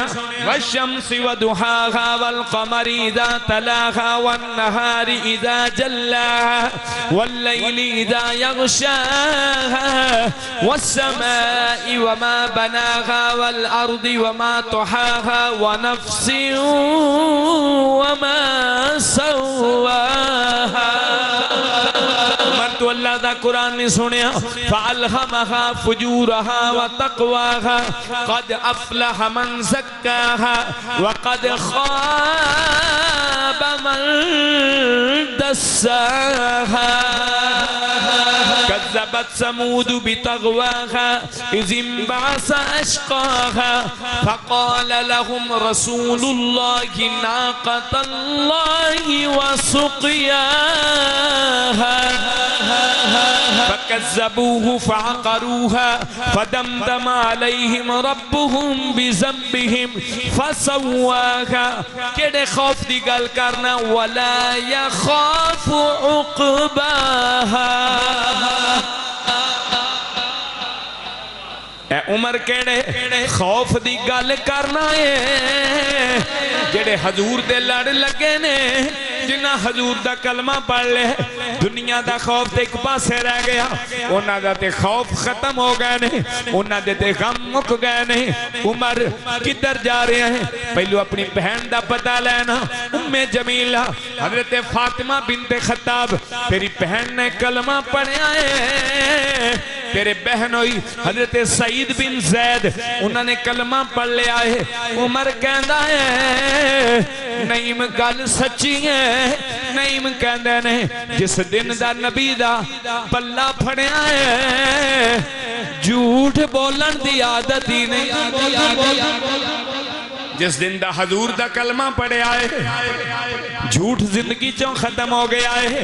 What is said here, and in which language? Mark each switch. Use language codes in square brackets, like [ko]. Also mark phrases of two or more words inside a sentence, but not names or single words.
[ar] والشمس وضحاها والقمر إذا تلاها والنهار إذا جلاها والليل إذا يغشاها والسماء وما بناها والأرض وما طحاها ونفس وما سواها. [pa] تو اللہ دا قرآن نہیں سنیا? [ar] فألهمها فجورها وتقواها قد أفلح من زكاها وقد خاب من دساها. كذبت ثمود بطغواها إذ انبعث أشقاها فقال لهم رسول الله ناقة الله وسقياها فكذبوه فعقروها فدمدم عليهم ربهم بذنبهم فسواها. [pa] کیہڑے خوف دی گل کرنا? [ar] ولا يخاف عقباها. [pa] عمر کیہڑے خوف دی گل کرنا ہے? جیہڑے حضور دے لڑ لگے نے، جنہاں حضور دا کلمہ پڑھ لے، دنیا دا خوف تے ایک پاسے رہ گیا، اونہاں دا تے خوف ختم ہو گئے نے، اونہاں دے تے غم مک گئے نے. [ur] عمر کدھر جا رہے ہیں? [pa] پہلو اپنی بہن دا پتا لینا۔ ام جمیلہ حضرت فاطمہ بنت خطاب، تیری بہن نے کلمہ پڑھیا ہے، تیرے بہن ہوئی حضرت سعید بن زید, [ur] انہوں نے کلمہ پڑھ لیا ہے. عمر کہتا ہے نعیم [pa] گل سچی [ur] है। [pa] نعیم کہندے نے جس دن دا نبی دا پلا پھڑیا ہے جھوٹ بولن دی عادت ہی نہیں. جس دن دا حضور دا کلمہ پڑھیا ہے جھوٹ زندگی چوں ختم ہو گیا ہے.